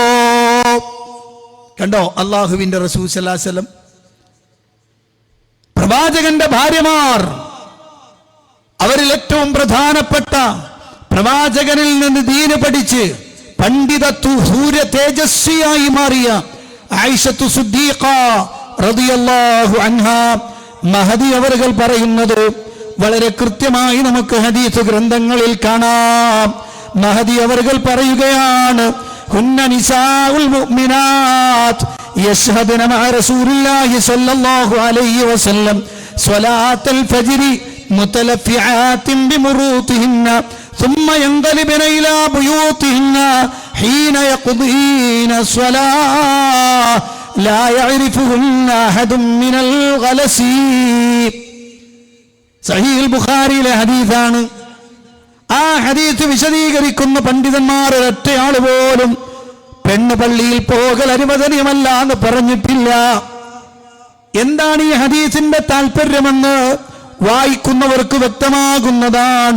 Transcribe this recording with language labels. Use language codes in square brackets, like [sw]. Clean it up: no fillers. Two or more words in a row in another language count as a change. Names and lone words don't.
[ml] കണ്ടോ, അല്ലാഹുവിന്റെ റസൂൽ [ar] صلى الله عليه وسلم, [ml] പ്രവാചകന്റെ ഭാര്യമാർ, അവരിൽ ഏറ്റവും പ്രധാനപ്പെട്ട പ്രവാചകനിൽ നിന്ന് ദീന് പഠിച്ച് പണ്ഡിതത്വ സൂര്യ തേജസ്വിയായി മാറിയ ആയിഷത്തു സിദ്ദീഖ [ar] رضي الله عنها, [ml] മഹദി അവர்கள் പറയുന്നത് വളരെ കൃത്യമായി നമുക്ക് ഹദീസ് ഗ്രന്ഥങ്ങളിൽ കാണാം. മഹദി അവர்கள் പറയുകയാണ്, [ar] كن نساء المؤمنات يشهدن مع رسول الله صلى الله عليه وسلم صلاة الفجر متلفعات بمروطهن ثم ينقلبن إلى بيوتهن حين يقضين الصلاة لا يعرفهن أحد من الغلس. [ml] സഹീഹുൽ ബുഖാരിയിലെ ഹദീസാണ്. ആ ഹദീസ് വിശദീകരിക്കുന്ന പണ്ഡിതന്മാർ ഒരൊറ്റയാൾ പോലും പെണ്ണ് പള്ളിയിൽ പോകൽ അനുവദനീയമല്ല എന്ന് പറഞ്ഞിട്ടില്ല. എന്താണ് ഈ ഹദീസിന്റെ താല്പര്യമെന്ന് വായിക്കുന്നവർക്ക് വ്യക്തമാകുന്നതാണ്.